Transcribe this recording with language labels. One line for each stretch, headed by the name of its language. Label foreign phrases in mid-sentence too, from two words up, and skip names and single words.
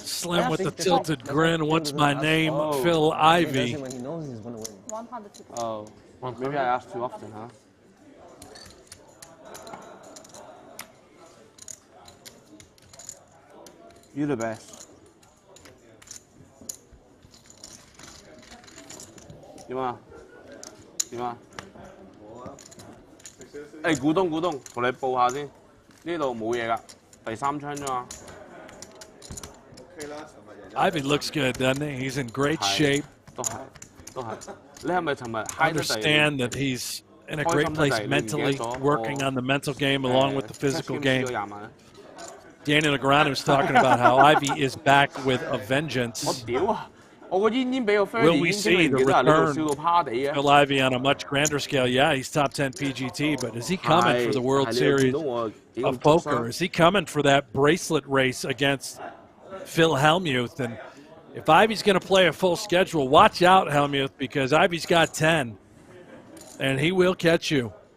English: slim with the tilted grin. What's my name? Phil He Ivey. does it when he knows he's going to win. 100. Oh, maybe I ask too often, huh? You're the best.
Cantonese: 點啊？誒，股東，同你報下先，呢度冇嘢㗎，第三槍啫嘛。
English: Ivey looks good, doesn't he? He's in great shape.
Cantonese: 都係，都係。你係咪尋日 high 得滯？
English: Understand that he's in a great place mentally, working on the mental game along with the physical game. Daniel Dvoress was talking about how Ivey is back with a vengeance.
Cantonese: 我屌啊！我個煙俾個
English: Will we see the return
Cantonese: 燒到趴地啊！
English: Phil Ivey on a much grander scale? Yeah, he's top 10 PGT, but is he coming for the World Series of Poker? Is he coming for that bracelet race against Phil Hellmuth? And if Ivey's going to play a full schedule, watch out, Hellmuth, because Ivey's got 10, and he will catch you.